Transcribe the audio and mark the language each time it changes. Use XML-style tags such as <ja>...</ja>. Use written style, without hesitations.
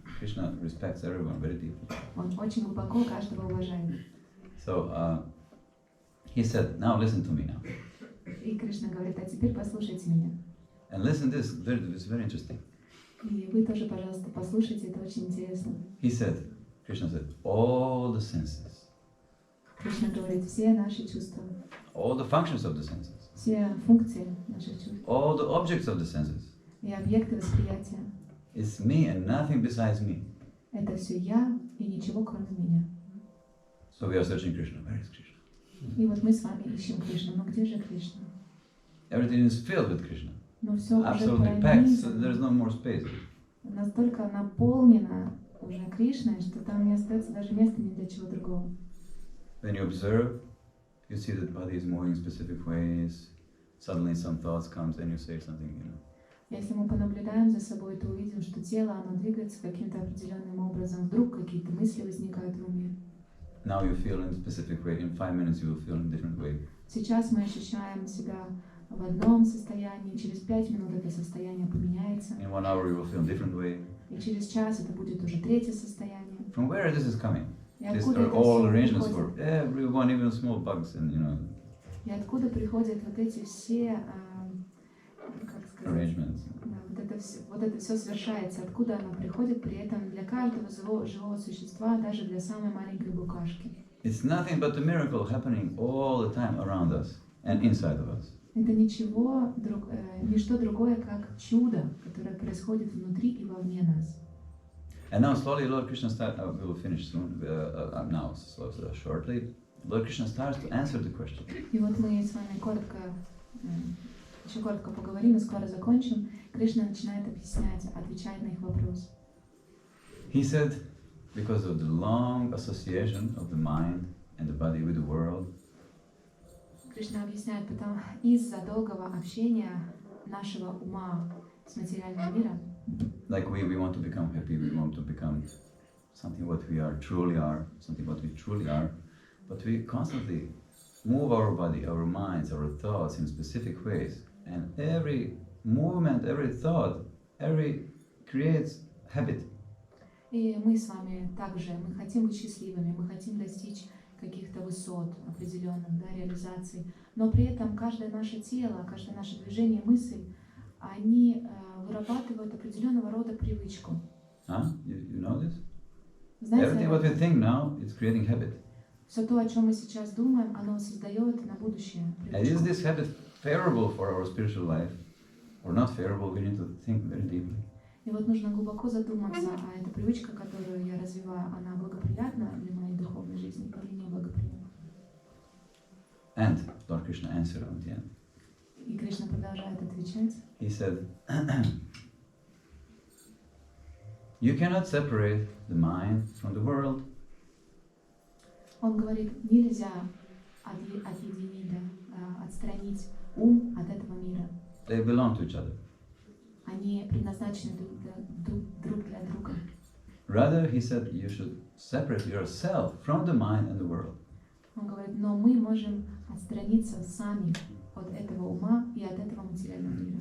<en>Krishna respects everyone very deeply.</en> <ru>Он очень глубоко каждого уважает.</ru> <en>So he said, now listen to me now.</en> <ru>И Кришна говорит, а теперь послушайте меня.</ru> <en>And listen to this, it's very interesting.</en> <ru>И вы тоже, пожалуйста, послушайте, это очень интересно.</ru> <en>He said, Krishna said, all the senses,</en> <ru>Кришна говорит, все наши чувства,</ru> <en>all the functions of the senses,</en> <ru>все функции наших чувств</ru> <en>all the objects of the senses,</en> <ru>и объекты восприятия,</ru> <en>it's me and nothing besides me.</en> <ru>это все я и ничего кроме меня.</ru> <en>So we are searching Krishna. Where is Krishna?</en> <ru>И вот мы с вами ищем Кришну. Но где же Кришна?</ru> <en>Everything is filled with Krishna.</en> <ru>Но все уже</ru> <en>Absolutely packed, so</en> <ru>пронизано,</ru> <en>there's no more space.</en> <ru>настолько наполнено уже Кришной, что там не остается даже места ни для чего другого.</ru> <en>When you observe, you see that the body is moving in specific ways. Suddenly some thoughts comes and you say something, you know.</en> <ru>Если мы понаблюдаем за собой, то увидим, что тело, оно двигается каким-то определенным образом. Вдруг какие-то мысли возникают в уме.</ru> <en>Now you feel in a specific way. In 5 minutes you will feel in a different way.</en> <ru>Сейчас мы ощущаем себя в одном состоянии, через 5 минут это состояние поменяется,</ru> <en>In 1 hour you will feel in a different way.</en> <ru>и через час это будет уже третье состояние.</ru> <en>From where this is coming?</en> <ru>И</ru> <en>These</en> <ru>откуда</ru> <en>are</en> <ru>это</ru> <en>all</en> <ru>все</ru> <en>arrangements</en> <ru>приходит?</ru> <en>for everyone, even small bugs and, you know,</en> <ru>И откуда приходят вот эти все, как сказать,</ru> <en>arrangements.</en> <ru>да, вот это все совершается, откуда оно приходит, при этом для каждого живого существа, даже для самой маленькой букашки.</ru> <en>It's nothing but a miracle happening all the time around us and inside of us.</en> <ru>Это ничто другое, как чудо, которое происходит внутри и вовне нас.</ru> <en>And now slowly Lord Krishna starts, we will finish soon, now shortly, Lord Krishna starts to answer the question.</en> <ru>И вот мы с вами еще коротко поговорим и скоро закончим. Кришна начинает объяснять, отвечать на их вопрос.</ru> <en>He said, because of the long association of the mind and the body with the world,</en> <ru>Кришна объясняет, потому из-за долгого общения нашего ума с материальным миром,</ru> <en>like we want to become happy, we want to become something what we are, something what we truly are, but we constantly move our body, our minds, our thoughts in specific ways, and every movement, every thought, creates habit.</en> <ru>и мы с вами также, мы хотим быть счастливыми, мы хотим достичь каких-то высот определенных, да, реализаций, но при этом каждое наше тело, каждое наше движение, мысль, они вырабатывают определенного рода привычку.</ru> <en>Huh? You know this?</en> <ru>Знаете,</ru> <en>Everything what we think now, it's creating habit.</en> <ru>все то, о чем мы сейчас думаем, оно создает на будущее</ru> <en>And is</en> <ru>привычку.</ru> <en>this habit favorable for our spiritual life or not favorable? We need to think very deeply.</en> <ru>И вот нужно глубоко задуматься, а эта привычка, которую я развиваю, она благоприятна для моей духовной жизни или неблагоприятна?</ru> <en>And Lord Krishna answered on the end.</en> <ru>И Кришна продолжает отвечать.</ru> <en>He said, you cannot separate the mind from the world.</en> <ru>Он говорит, нельзя отъединить, да, отстранить ум от этого мира.</ru> <en>They belong to each other.</en> <ru>Они предназначены друг для друга.</ru> <en>Rather, he said, you should separate yourself from the mind and the world.</en> <ru>Он говорит, но мы можем отстраниться сами от этого ума и от этого материального мира.</ru>